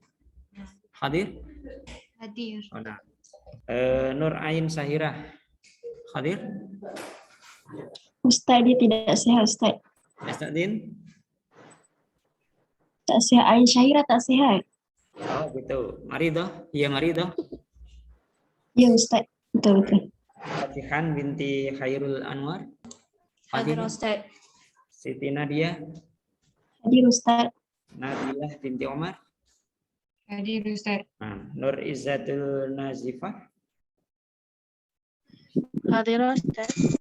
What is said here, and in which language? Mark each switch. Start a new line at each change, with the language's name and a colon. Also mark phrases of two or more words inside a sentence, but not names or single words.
Malay: Hadir? Hadir. Oh, nah. Nur Ain Sahirah. Hadir? Ustaz dia tidak sehat, Ustaz. Astagfirullah. Tak sehat. Ain Syahira tak sehat. Oh gitu. Mari toh. Iya mari toh. Ya Ustaz. Betul. Fatihan binti Khairul Anwar. Hadir Ustaz. Siti Nadia, Hadir Ustaz. Nabilah binti Omar, Hadir Ustaz. Nur Izzatul Nazifah, Hadir Ustaz.